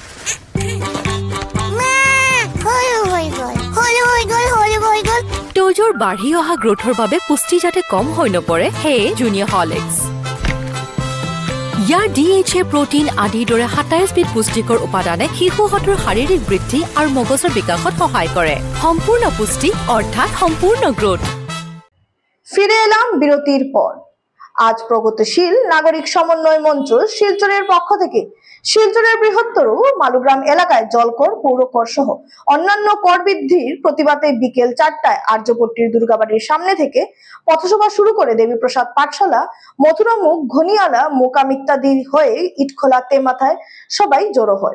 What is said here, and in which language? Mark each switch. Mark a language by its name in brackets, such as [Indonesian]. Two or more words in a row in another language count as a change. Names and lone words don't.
[Assamese] তোজোৰ বাঢ়ি অহা গ্ৰোথৰ বাবে পুষ্টি যাতে কম হৈ নপৰে, সেয়ে জুনিয়ৰ হৰলিক্স। ইয়াৰ DHA প্ৰটিন আদিৰ দৰে 27 বিধ পুষ্টিকৰ উপাদানে শিশুহঁতৰ শাৰীৰিক বৃদ্ধি আৰু মগজৰ বিকাশত সহায় কৰে। সম্পূৰ্ণ পুষ্টি অৰ্থাৎ সম্পূৰ্ণ গ্ৰোথ। [Bangla] ফিরে এলাম বিরতির পর। আজ প্রগতিশীল নাগরিক সমন্বয় মঞ্চ শিলচরের পক্ষ থেকে শিলচরের বৃহত্তর মালুগ্রাম এলাকায় জলকর, পৌরকর সহ অন্যান্য কর বৃদ্ধির প্রতিবাদে বিকেল 4টায় আর্যপট্টির দুর্গাবাড়ির সামনে থেকে পথসভা শুরু করে দেবীপ্রসাদ পাঠশালা, মথুরামুখ, ঘনিয়ালা, মোকাম ইত্যাদি হয়ে ইটখোলা তেমাথায় সবাই জড়ো হয়।